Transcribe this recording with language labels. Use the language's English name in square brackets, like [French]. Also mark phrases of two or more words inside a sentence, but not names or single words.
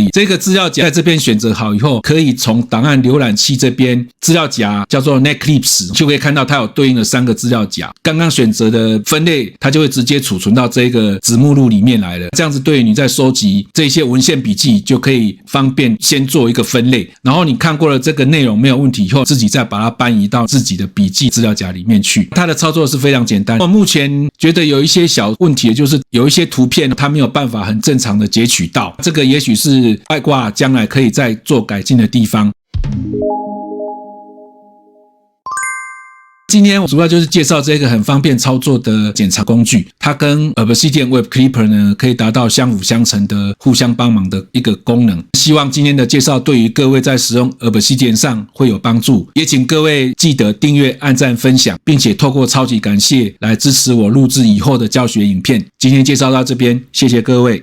[Chinese] 這個資料夾在這邊選擇好以後，可以從檔案瀏覽器這邊資料夾叫做 Netclipse， 就可以看到它有對應的3個資料夾。剛剛選擇的分類，它就會直接儲存到這個子目錄裡面來了。這樣子對於你在收集這些文獻筆記，就可以方便先做一個分類，然後你看過了這個內容沒有問題以後，自己再把它搬移到自己的筆記資料夾裡面去。它的操作是非常簡單。我目前覺得有一些小問題，就是有一些圖片它沒有辦法很正常的截取到，這個也許是外掛將來可以再做改進的地方。今天我主要就是介紹這個很方便操作的檢查工具，它跟 Obsidian Web Clipper 呢可以達到相輔相成的互相幫忙的一個功能。希望今天的介紹對於各位在使用 Obsidian 上會有幫助，也請各位記得訂閱、按讚、分享，並且透過超級感謝來支持我錄製以後的教學影片。今天介紹到這邊，謝謝各位。